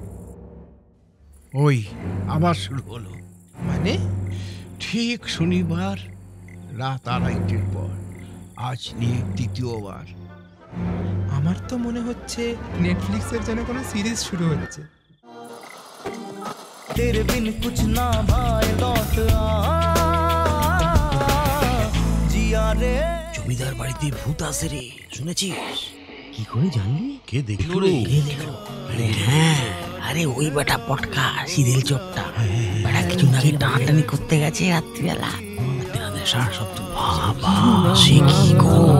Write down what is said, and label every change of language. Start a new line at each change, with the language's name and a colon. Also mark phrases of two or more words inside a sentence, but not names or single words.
Bangla: ওই আবার শুরু হলো। মানে? ঠিক শনিবার রাত 2:30 পর, আজ নিয়ে তৃতীয়বার। আমার তো মনে হচ্ছে নেটফ্লিক্সের যেন কোনো সিরিজ শুরু হচ্ছে।
Hindi: तेरे बिन कुछ ना भाए लौट आ जिया रे।
Bangla: জমিদার বাড়িতে ভূত আছে রে, শুনেছিস? কি করে জানলি? কে দেখলো? আরে হ্যাঁ, আরে ওই বেটা পটকা সিদিল চোপটা, বেটা কিছু আগে টানাটানি করতে গেছে রাত্রিবেলা। সারা শব্দ বাবা, সে কি গো!